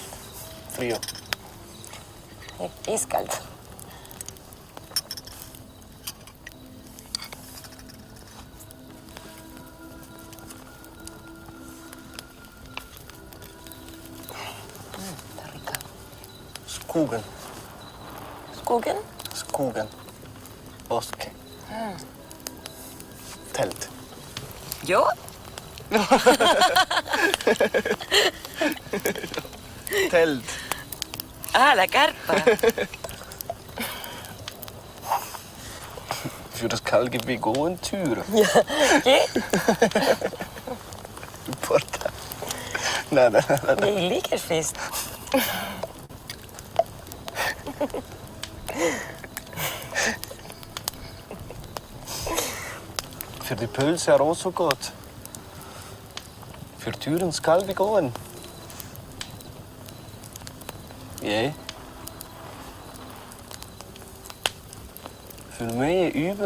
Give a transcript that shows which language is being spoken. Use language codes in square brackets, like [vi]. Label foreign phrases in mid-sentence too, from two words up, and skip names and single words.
[es] Frío. Iskallt. Está rica. [sv] Skogen. Skogen? Skogen. Bosque. Tält. [es] ¿Yo? [sv] Tält. [es] Ah, la carpa. [de] Für das kalte [no] vi gå en tur. [es] ¿Qué? No importa. Nada, nada. [sv] Jag liker fisk. [de] Für die [no] pølse er også godt. For turen skal vi gå en. Jeg. For meg er ubel.